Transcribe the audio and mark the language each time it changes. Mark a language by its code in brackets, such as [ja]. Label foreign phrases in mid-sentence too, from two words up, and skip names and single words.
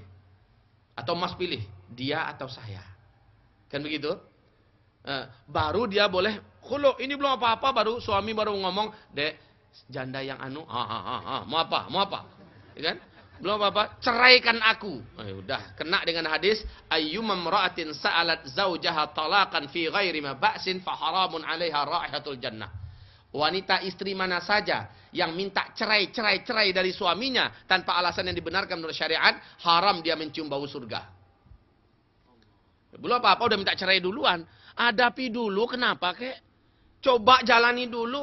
[id] Atau Mas pilih, dia atau saya. Kan begitu? Baru dia boleh, khulu, ini belum apa-apa, baru suami baru ngomong, dek, janda yang mau apa? Ya kan? Belum apa-apa, ceraikan aku. Udah, kena dengan hadis [ar] أيما امرأة سألت زوجها طلاقا في غير ما بأس فحرام عليها رائحة الجنة. [id] Wanita istri mana saja yang minta cerai dari suaminya tanpa alasan yang dibenarkan menurut syariat, haram dia mencium bau surga. Belum apa-apa udah minta cerai duluan. Hadapi dulu, kenapa kek? Coba jalani dulu.